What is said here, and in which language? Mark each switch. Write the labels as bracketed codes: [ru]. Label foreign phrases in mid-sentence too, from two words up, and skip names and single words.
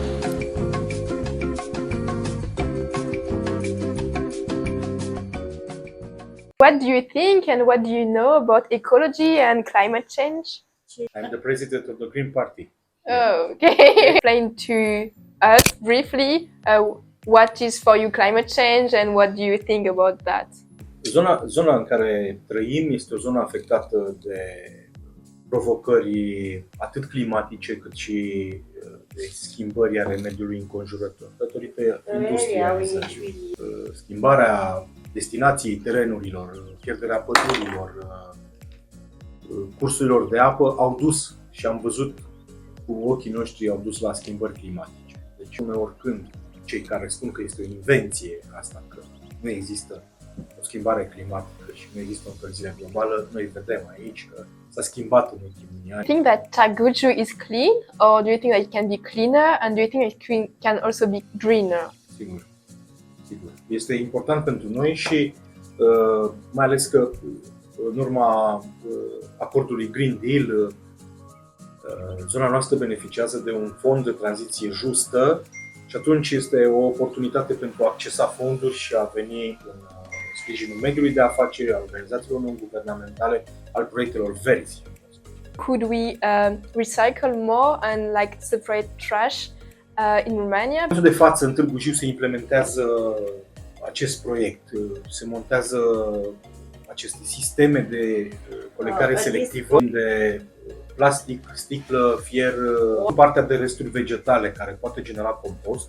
[en] What do you think and what do you know about ecology and climate change? I'm the president of the Green Party. Oh, okay. Explain to us briefly what is for you climate change and what do you think about that? [ro] Zona în care trăim este o zonă afectată de provocări atât climatice cât și de schimbări ale mediului înconjurător, datorită industrializării, schimbarea destinației terenurilor, pierderea pădurilor, cursurilor de apă au dus și am văzut cu ochii noștri au dus la schimbări climatice. Deci uneori când cei care spun că este o invenție asta, că nu există o schimbare climatică și nu există o încălzire globală, noi vedem aici că s-a schimbat în ultimii ani. [en] Do you think that Târgu Jiu is clean or do you think that it can be cleaner and do you think it can also be greener? [ro] Sigur. Este important pentru noi și mai ales că în urma acordului Green Deal zona noastră beneficiază de un fond de tranziție justă și atunci este o oportunitate pentru a accesa fonduri și a veni în sprijinul mediului de afaceri, al organizațiilor non-guvernamentale, al proiectelor verzi. [en] Could we recycle more and like separate trash in Romania? [ro] În cazul de față, în Târgu Jiu se implementează acest proiect, se montează aceste sisteme de colectare selectivă de plastic, sticlă, fier, partea de resturi vegetale care poate genera compost.